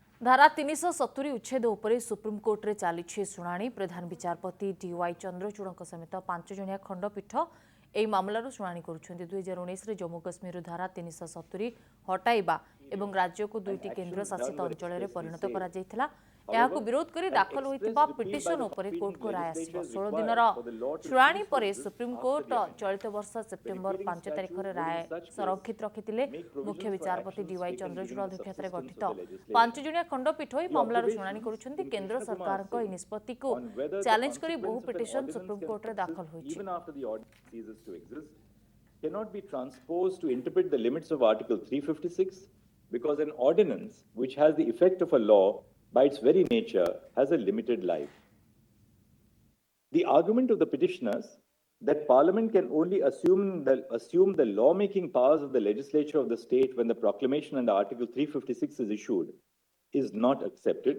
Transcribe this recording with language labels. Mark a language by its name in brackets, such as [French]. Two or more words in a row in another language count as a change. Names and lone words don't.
[Odia] ଧାରା 370 ଉଚ୍ଛେଦ ଉପରେ ସୁପ୍ରିମକୋର୍ଟରେ ଚାଲି ଶୁଣାଣି ପ୍ରଧାନ ବିଚାରପତି ଡି.ୱାଇ ଚନ୍ଦ୍ରଚୂଡ଼ ସମେତ 5 ଜଣିଆ ଖଣ୍ଡପୀଠ ଏହି ମାମଲାର ଶୁଣାଣି କରୁଛନ୍ତି। 2019ରେ ଜମ୍ମୁ କାଶ୍ମୀରରୁ ଧାରା 370 ହଟାଇବା ଏବଂ ରାଜ୍ୟକୁ ଦୁଇଟି କେନ୍ଦ୍ର ଶାସିତ ଅଞ୍ଚଳରେ ପରିଣତ କରାଯାଇଥିଲା। ଏହାକୁ ବିରୋଧ କରି ଦାଖଲ ହୋଇଥିବା ପିଟିସନ ଉପରେ କୋର୍ଟକୁ ରାୟ ଆସିବ। 16 ଦିନର ଶୁଣାଣି ପରେ ସୁପ୍ରିମକୋର୍ଟ ଚଳିତ ବର୍ଷ ସେପ୍ଟେମ୍ବର 5 ତାରିଖରେ ରାୟ ସଂରକ୍ଷିତ ରଖିଥିଲେ। ମୁଖ୍ୟ ବିଚାରପତି डी.वाई ଚନ୍ଦ୍ରଚୂଡ଼ ଅଧ୍ୟକ୍ଷତାରେ ଗଠିତ 5 ଜଣିଆ ଖଣ୍ଡପୀଠ ଏହି ମାମଲାର ଶୁଣାଣି କରୁଛନ୍ତି। କେନ୍ଦ୍ର ସରକାରଙ୍କ ଏହି ନିଷ୍ପତ୍ତିକୁ ଚ୍ୟାଲେଞ୍ଜ କରି ବହୁ ପିଟିସନ ସୁପ୍ରିମକୋର୍ଟରେ ଦାଖଲ ହୋଇଛି। [English] Cannot be transposed to interpret the limits of Article 356 because an ordinance which has the effect of a law by its very nature has a limited life. The argument of the petitioners that Parliament can only assume the lawmaking powers of the legislature of the state when the proclamation under Article 356 is issued is not accepted.